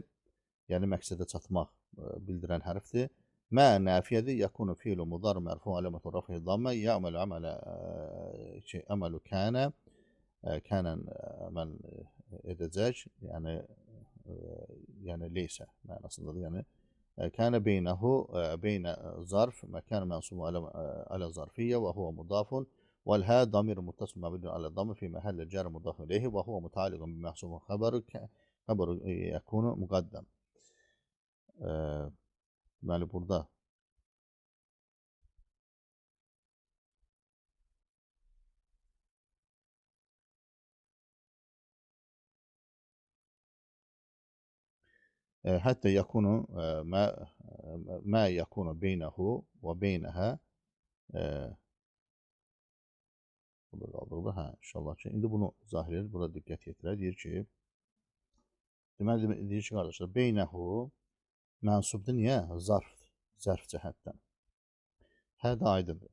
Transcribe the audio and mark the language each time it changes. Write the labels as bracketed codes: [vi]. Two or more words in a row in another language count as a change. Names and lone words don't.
[az] Yəni məqsədə çatmaq bildirən hərfdir. Mə nəfiyədir. [ar] يكون فعل مضارع مرفوع علامة رفعه ضمة. يعمل عمل كان. [az] Kənən əməl edəcək. Yəni leysə mənasındadır. [ar] Yəni كان بينه بين ظرف مكان منصوب على ظرفية وهو مضاف والها ضمير متصل مبني على الضم في محل جر مضاف إليه وهو متعلق بمحسوب خبر يكون مقدم. [az] Yani burada [ar] حتى يكون ما يكون بينه وبينها [az] burada qaldırılır. İnşallah ki, indi bunu zahir edir. Burada diqqət yetirək. Deyir ki, deməli, deyir ki, qardaşlar, beynəhu mənsubdur. Niyə? Zarfdır. Zərf cəhətdən. Hədə aydındır.